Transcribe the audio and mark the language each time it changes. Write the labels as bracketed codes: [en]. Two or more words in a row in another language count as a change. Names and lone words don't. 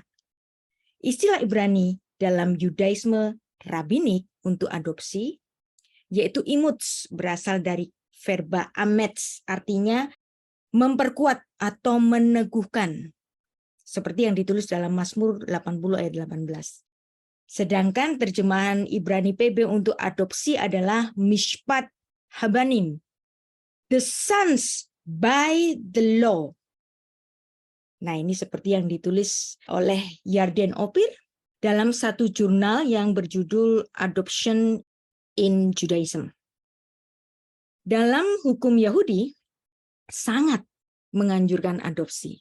[id] Istilah Ibrani dalam Yudaisme rabbinik untuk adopsi, yaitu imuts, berasal dari verba amets, artinya memperkuat atau meneguhkan. Seperti yang ditulis dalam Mazmur 80 ayat 18. Sedangkan terjemahan Ibrani PB untuk adopsi adalah [he] משפט הבנים, [en] the sons by the law. [id] Nah, ini seperti yang ditulis oleh Yarden Opir dalam satu jurnal yang berjudul Adoption in Judaism. Dalam hukum Yahudi, sangat menganjurkan adopsi.